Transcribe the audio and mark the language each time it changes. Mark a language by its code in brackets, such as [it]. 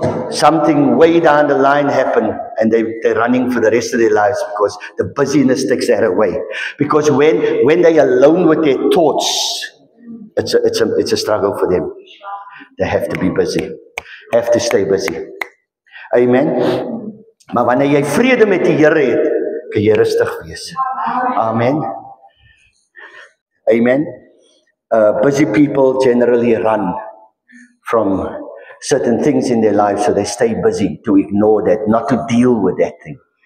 [en] Something way down the line happened and they're running for the rest of their lives because the busyness takes that away. Because when they're alone with their thoughts, it's a struggle for them. They have to be busy. Have to stay busy. Amen. [af] Maar wanneer jy vrede met die Here het, kan jy rustig wees. [en] Amen. Amen. Busy people generally run from certain things in their life, so they stay busy to ignore that, not to deal with that thing.